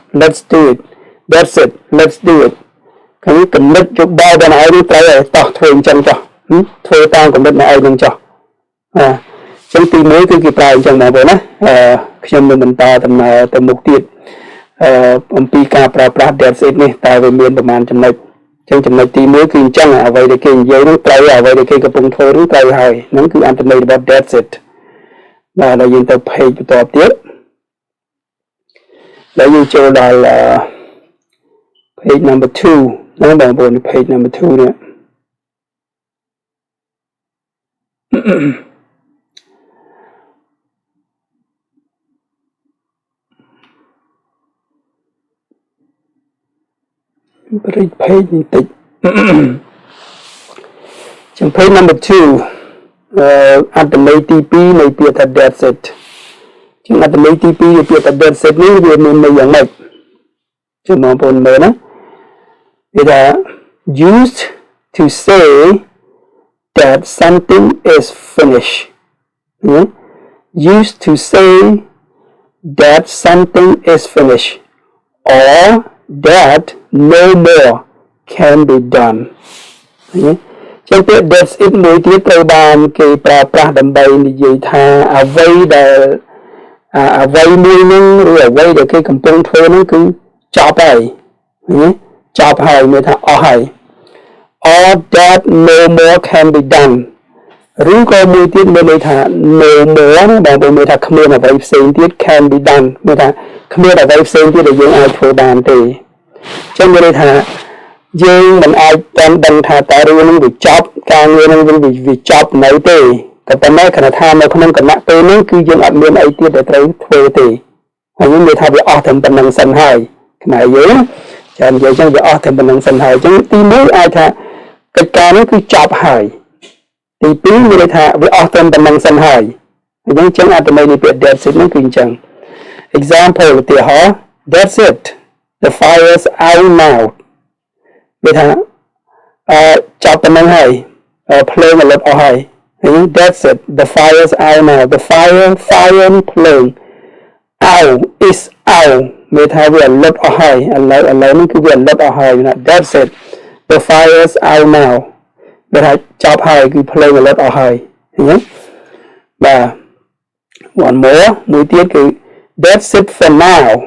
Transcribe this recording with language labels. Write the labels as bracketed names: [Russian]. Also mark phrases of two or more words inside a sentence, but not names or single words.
[English] that's it let's do it [Khmer] គឺគំនិតយោបល់របស់អ្នកឯងត្រូវឲ្យតោះធ្វើអញ្ចឹងចុះធ្វើតាមគំនិតអ្នក ឯងនឹងចុះអញ្ចឹងទី1គឺគេប្រើអញ្ចឹងបងប្អូនណាខ្ញុំនឹងបន្តដំណើរទៅមុខទៀតអំពីការប្រើប្រាស់ [English] that's it [Khmer] នេះតើវាមានប្រមាណចំណុចអញ្ចឹងចំណុចទី1គឺអញ្ចឹងអ្វីដែលគេនិយាយនោះត្រូវអ្វីដែលគេកំពុងធ្វើនោះត្រូវហើយហ្នឹងគឺអត្ថន័យរបស់ [English] that's it [Khmer] បាទដល់យើងទៅ page បន្តទៀតដល់យើងចូលដល់ [English] page number 2 [Khmer] ណាបងប្អូន [English] page number 2 [Khmer] នេះបរិយា page បន្តិចចំ page number 2អត្ថ ន័យទី2នៃពាក្យថា [English] that's it [Khmer] ជាអត្ថន័យទី2នៃពាក្យថា [English] that's it [Khmer] នេះវាមានន័យយ៉ាងម៉េចចាំបងប្អូនមើលណាវាថា [English] used to say that something is finished used to say that something is finished or that no more can be done [Khmer] ចឹងពាក្យ [English] that's it [Khmer] មួយទៀតត្រូវបានគេ ប្រើប្រាស់ដើម្បីនិយាយថាអ្វីដែលអ្វីមួយនឹងឬអ្វីដែលគេកំពុងធ្វើនឹងគឺចប់ហើយចប់ហើយមានថាអស់ហើយ [English] or that no more can be done [Khmer] ឬក៏មួយទៀតមានន័យថា [English] no more [Khmer] បងប្អូនមានថាគ្មានអ្វីផ្សេងទៀត [English] can be done [Khmer] មានថា គ្មានអ្វីផ្សេងទៀតដែលយើងអាចធ្វើបានទេចឹងមានន័យថាយើងមិនអាចដឹងថាតើរឿងនឹងវាចប់ការងារនឹងវាចប់នៅទេតែប៉ុន្តែគ្រាន់ថានៅក្នុងគណៈពេលនេះគឺយើងអត់មានអី ទៀតដែលត្រូវធ្វើទេហើយយើងនិយាយថាវាអស់តែប៉ុណ្្នឹងសិនហើយខ្មែរយើងចាំនិយាយចឹងវាអស់តែប៉ុណ្្នឹងសិនហើយចឹងទី1អាចថាកិច្ចការនេះគឺ ចប់ហើយទី2មានន័យថាវាអស់តែប៉ុណ្្នឹងសិនហើយអញ្ចឹងអត្ថន័យនៃពាក្យ [English] that's it [Khmer] ហ្នឹងគឺអញ្ចឹង example ឧ ទាហរណ៍ [English] that's it the fire's out now [Khmer] វាថាចប់ប៉ុណ្្នឹងហើយភ្លើងរលត់អស់ហើយ [English] that's it the fire's out now the fire [Khmer] ភ្លើង [English] out is out [Khmer] មានថាវារលត់អស់ហើយឥឡូវនេះគឺវារលត់អស់ហើយណា [English] that's it the fire's out now [Khmer] វាថាចប់ហើយគឺភ្លើងរលត់អស់ហើយឃើញទេបាទ [English] one more [Khmer] មួយទៀតគឺ [English] that's it for now